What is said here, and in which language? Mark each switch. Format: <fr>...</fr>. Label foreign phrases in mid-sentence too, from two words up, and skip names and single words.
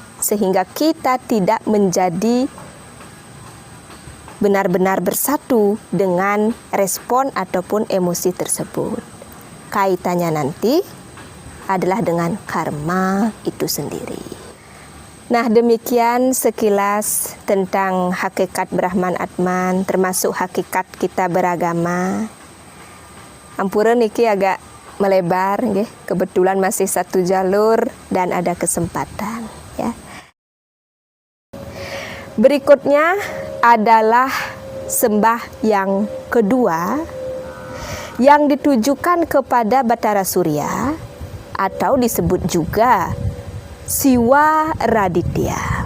<id>sehingga kita tidak menjadi benar-benar bersatu dengan respon ataupun emosi tersebut. Kaitannya nanti adalah dengan karma itu sendiri. Nah, demikian sekilas tentang hakikat Brahman Atman, termasuk hakikat kita beragama.</id> <ban>Ampura niki</ban> <id>agak melebar, nggih. Kebetulan masih satu jalur dan ada kesempatan, ya. Berikutnya adalah sembah yang kedua yang ditujukan kepada Batara Surya atau disebut juga Siwa Raditya.</id>